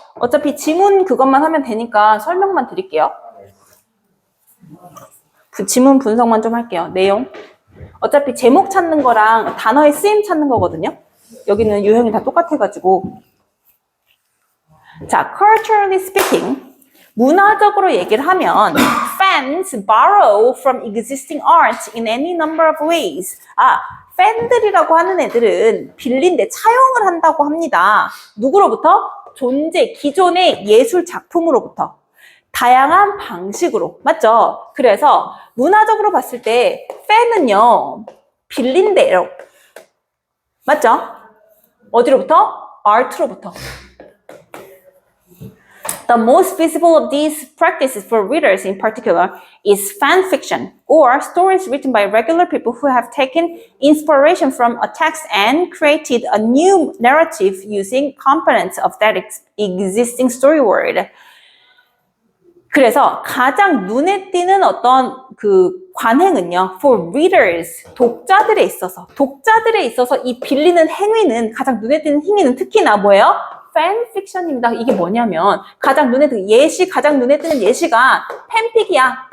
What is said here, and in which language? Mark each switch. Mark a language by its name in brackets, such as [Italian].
[Korean] 어차피 지문 그것만 하면 되니까 설명만 드릴게요. 그 지문 분석만 좀 할게요. 내용. 어차피 제목 찾는 거랑 단어의 쓰임 찾는 거거든요. 여기는 유형이 다 똑같아가지고. [English] 자, culturally speaking. [Korean] 문화적으로 얘기를 하면 [English] fans borrow from existing art in any number of ways. [Korean] 아, 팬들이라고 하는 애들은 빌린데 차용을 한다고 합니다. 누구로부터? 기존의 예술 작품으로부터. 다양한 방식으로. 맞죠? 그래서 문화적으로 봤을 때 팬은요, 빌린대로. 맞죠? 어디로부터? 아트로부터. [English] The most visible of these practices for readers in particular is fan fiction, or stories written by regular people who have taken inspiration from a text and created a new narrative using components of that existing story world. [Korean] 그래서 가장 눈에 띄는 어떤 그 관행은요, [English] for readers, [Korean] 독자들에 있어서 이 빌리는 행위는, 가장 눈에 띄는 행위는 특히나 뭐예요? 팬픽션입니다. 이게 뭐냐면 가장 눈에 띄는 예시가 팬픽이야.